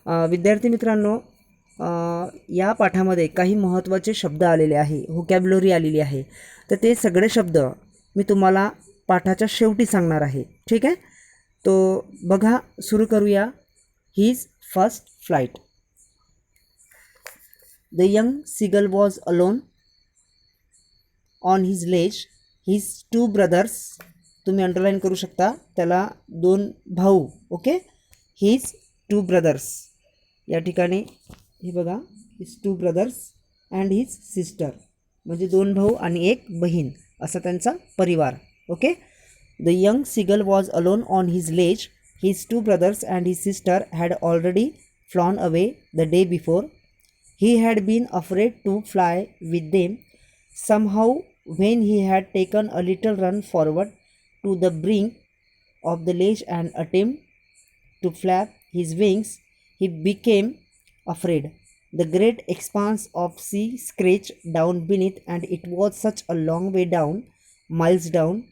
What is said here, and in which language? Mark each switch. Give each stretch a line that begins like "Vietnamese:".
Marathi: विद्यार्थी मित्रांनो, या पाठामध्ये काही महत्त्वाचे शब्द आलेले आहे, व्होकॅब्युलरी आलेली आहे. तर ते सगळे शब्द मी तुम्हाला पाठाच्या शेवटी सांगणार आहे. ठीक आहे, तो बघा, सुरू करूया.
English: His first flight. The young seagull was alone on his ledge. His two brothers,
Marathi: तुम्ही अंडरलाईन करू शकता, त्याला दोन भाऊ.
English: okay, his two brothers
Marathi: या ठिकाणी हे बघा,
English: his two brothers and his sister,
Marathi: म्हणजे दोन भाऊ आणि एक बहीण असा त्यांचा परिवार.
English: Okay, the young seagull was alone on his ledge. His two brothers and his sister had already flown away the day before. He had been afraid to fly with them. Somehow, when he had taken a little run forward to the brink of the ledge and attempted to flap his wings, he became afraid. The great expanse of sea stretched down beneath, and it was such a long way down, miles down.